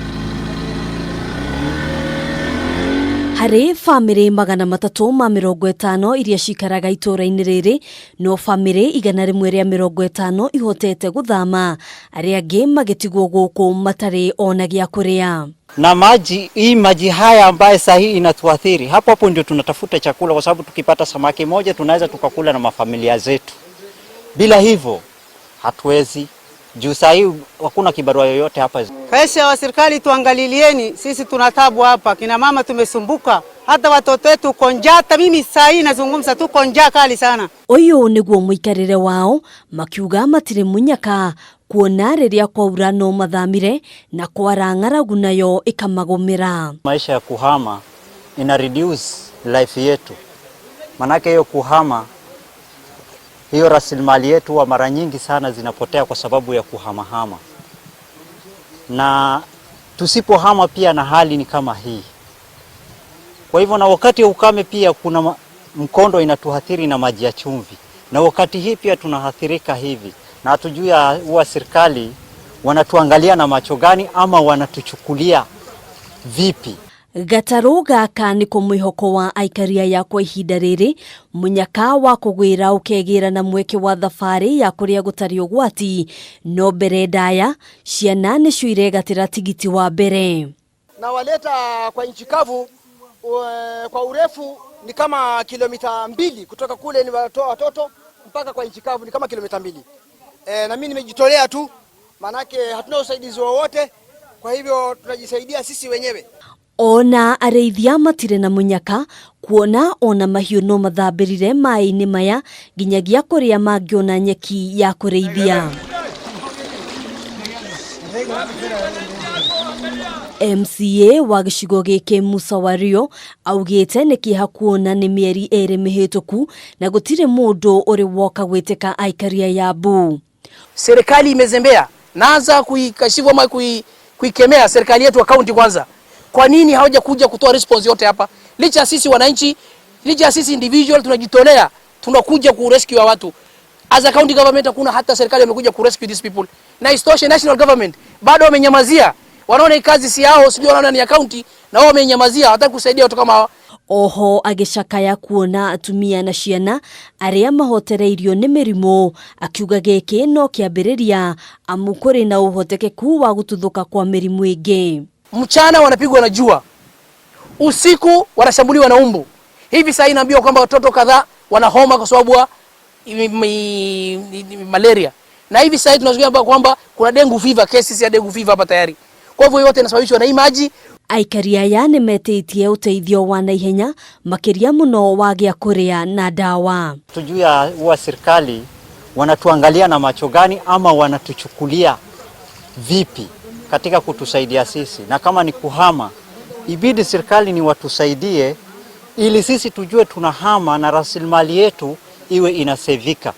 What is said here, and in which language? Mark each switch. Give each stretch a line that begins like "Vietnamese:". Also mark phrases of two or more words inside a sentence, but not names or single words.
Kikuyu: Harĩ famĩrĩ 350 iria cikaraga itora-inĩ rĩrĩ, no famĩrĩ 150 ihotete gũthama, arĩa angĩ magĩtigwo gũkũ matarĩ ona gĩa kũrĩa.
Swahili: Na maji haya ambaye sahihi inatuathiri. Hapo ndio tunatafuta chakula, kwa sababu tukipata samaki moja tunaweza tukakula na mafamilia zetu. Bila hivyo hatuwezi. Juu sahihi hakuna kibarua yoyote hapa. Pesa wa serikali tuangalilieni, sisi tunatabu hapa. Kina mama tumesumbuka, hata watoto wetu uko njaa. Hata mimi sahihi nazungumza tuko njaa kali sana.
Kikuyu: Uyu niguo muikarire wao makiuga matire munyaka kuona rĩrĩa kwaura no mathamire na kwara ng'aragu nayo ikamagomera.
Swahili: Maisha ya kuhama ina
English: reduce life
Swahili: yetu. Manake hiyo kuhama, hiyo rasilimali yetu wa mara nyingi sana zinapotea kwa sababu ya kuhamahama. Na tusipohama pia na hali ni kama hii. Kwa hivyo na wakati ya ukame pia kuna mkondo inatuhathiri na maji ya chumvi. Na wakati hii pia tunahathirika hivi. Na hatujui huwa serikali wanatuangalia na macho gani ama wanatuchukulia vipi.
Kikuyu: Gatarũ gaka nĩko mwĩhoko wa aikari ya kwa ihinda rĩrĩ, munyaka wa kũgwĩra ũkegĩra na mweke wa thabarĩ ya kũrĩa gũtarĩ ũgwati, no mbere ndaya ciana nĩcio iregatĩra tigiti wa mbere.
Swahili: Na waleta kwa nchi kavu kwa urefu ni kama kilomita 2 kutoka kule ni watoto mpaka kwa nchi kavu ni kama kilomita 2. Na mimi nimejitolea tu, manake hatuna usaidizi wowote, kwa hivyo tunajisaidia sisi wenyewe.
Kikuyu: Ona areithia matire na munyaka kuona ona mahiũ no mathambĩrire maĩ-inĩ maya nginyagia kũrĩa mangĩona nyeki ya kũrĩithia. MCA wa gĩcigo gĩkĩ Musa Wario augĩte nĩ kĩeha kuona nĩ mĩeri ĩrĩ mĩhĩtũku na gũtirĩ mũndũ ũrĩ woka gwĩtĩka aikari ya Mbu.
Swahili: Serikali imezembea, naanza kuikashifu ama kuikemea serikali yetu wa kaunti kwanza. Kwa nini hawaja kuja kutoa response yote hapa? Licha sisi wananchi, licha sisi individual tunajitolea, tunakuja ku rescue wa watu.
English: As a county government
Swahili: hakuna hata serikali imekuja ku
English: rescue these people.
Swahili: Na istoshe
English: national government
Swahili: bado wamenyamazia. Wanaona kazi si yao, sijui wanaona ni ya county na wao wamenyamazia, hawataka kusaidia watu kama hao.
Kikuyu: Oho agĩcakaya kuona atumia na ciana arĩa mahotereirio nĩ mĩrimũ, akiuga gĩkĩ no kĩambĩrĩria amu kũrĩ na ũhotekeku wa gũtuthũka kwa mĩrimũ ĩngĩ.
Swahili: Mchana wanapigwa na jua, usiku wanashambuliwa na umbu. Hivi sasa inaambiwa kwamba watoto kadhaa wana homa kwa sababu ya malaria. Na hivi sasa tunazungumzia kwamba kuna
English: dengue fever, cases
Swahili: ya
English: dengue fever
Swahili: hapa tayari. Kwa hivyo yote inasababishwa na maji.
Kikuyu: Aikari aya nĩ metĩtie ũteithio wa naihenya makĩria mũno wa gĩa kũrĩa na dawa.
Swahili: Tujui huwa serikali wanatuangalia na macho gani ama wanatuchukulia vipi katika kutusaidia sisi. Na kama ni kuhama, ibidi serikali ni watusaidie ili sisi tujue tunahama na rasilimali yetu iwe inasevika.